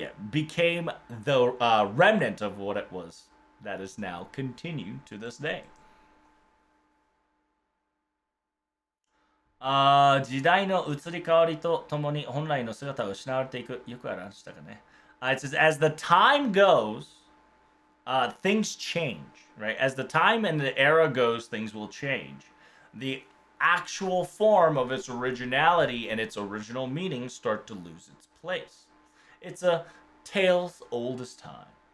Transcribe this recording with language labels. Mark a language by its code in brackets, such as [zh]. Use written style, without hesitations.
[en] Became the remnant of what it was that is now continued to this day. [ja] 時代の移り変わりとともに本来の姿を失われていく。よくありましたかね。 [en] It says, as the time goes, things change, right? As the time and the era goes, things will change. The actual form of its originality and its original meaning start to lose its place. It's a tale's old as time.